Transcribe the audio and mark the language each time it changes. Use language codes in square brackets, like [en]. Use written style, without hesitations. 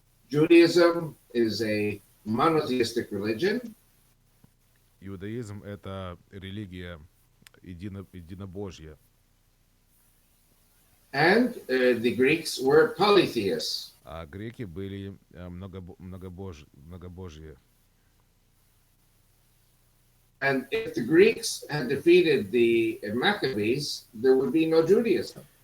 [en] Judaism is a monotheistic religion. [ru] Иудаизм — это религия единобожья. [en] And the Greeks were polytheists. [ru] А греки были многобожие. [en] And if the Greeks had defeated the Maccabees, there would be no Judaism.